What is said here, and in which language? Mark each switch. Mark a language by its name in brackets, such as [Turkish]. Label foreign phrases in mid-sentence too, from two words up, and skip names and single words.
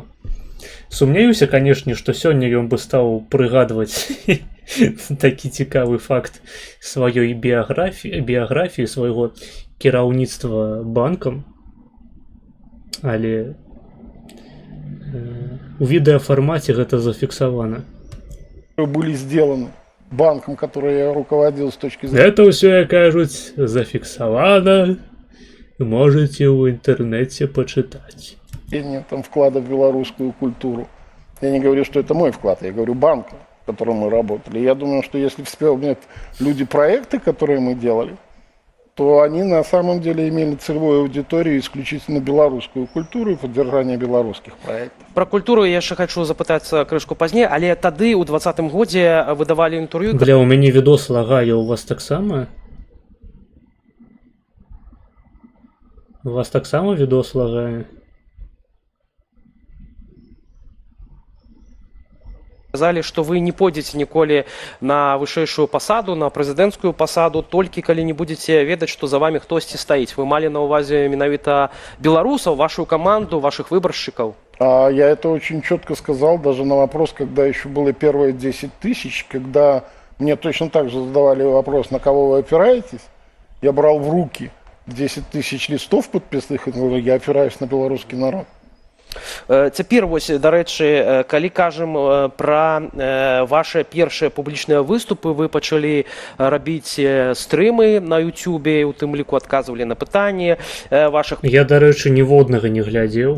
[Belarusian] Сумнеюся, канешне, што сёння ён бы стаў прыгадваць такі цікавы факт сваёй біяграфіі свайго кіраўніцтва банкам, але у відэафармаце гэта зафіксавана. [Russian] Были сделаны банком, который я руководил с точки зрения... [Belarusian] Это ўсё, як кажуць, зафіксавана. [Russian] Можете в интернете почитать. Там вклада в белорусскую культуру. Я не говорю, что это мой вклад, я говорю банка, в котором мы работали. Я думаю, что если вспомнят люди проекты, которые мы делали, то они на самом деле имели целевую аудиторию исключительно белорусскую культуру и поддержание белорусских проектов. [Belarusian] Про культуру я яшчэ хачу запытацца крышку пазней, але тады ў 2020 годзе выдавалі інтэрв'ю. Бля, у мяне відос лагае, у вас таксама? У вас таксама відос лагае? Сказалі, што вы не пойдзеце ніколі на вышэйшую пасаду, на прэзідэнцкую пасаду, толькі калі не будзеце ведаць, што за вамі хтосьці стаіць. Вы малі на ўвазе менавіта беларусаў, вашу каманду, вашых выбаршчыкаў? [Russian] Я это очень четко сказал, даже на вопрос, когда еще было первые 10 тысяч, когда мне точно так же задавали вопрос, на кого вы опираетесь, я брал в руки 10 тысяч листов подписных и говорю, я опираюсь на белорусский народ. [Belarusian] Цяпер вось, дарэчы, калі кажам пра ваши першыя публічныя выступы, вы пачалі рабіць стрымы на Ютубе, у тым ліку адказвалі на пытанні вашых Я, дарэчы, ніводнага не глядзеў.